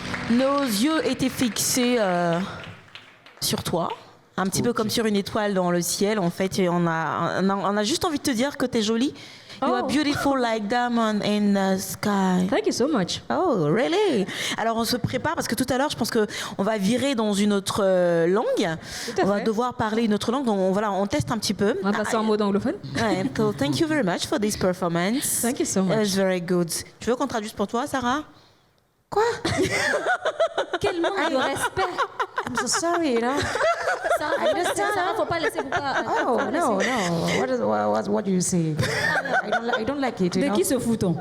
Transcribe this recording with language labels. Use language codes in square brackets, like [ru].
[fr] Nos yeux étaient fixés sur toi, un petit peu comme sur une étoile dans le ciel. En fait, et on a juste envie de te dire que t'es jolie. [en] You are beautiful like diamond in the sky. Thank you so much. Oh, really? [fr] Alors, on se prépare parce que tout à l'heure, je pense qu'on va virer dans une autre langue. On va devoir parler une autre langue. Donc, on teste un petit peu. On va passer en mode anglophone. Ouais, [en] so thank you very much for this performance. Thank you so much. It was very good. [fr] Tu veux qu'on traduise pour toi, Sarah? Quoi? Quel manque de respect. [en] I'm so sorry, you know. [fr] Sarah, faut pas laisser Bouka. [en] Oh, no. What do you say? I don't like it, you [fr] De [en] know. [fr] qui se fout-on?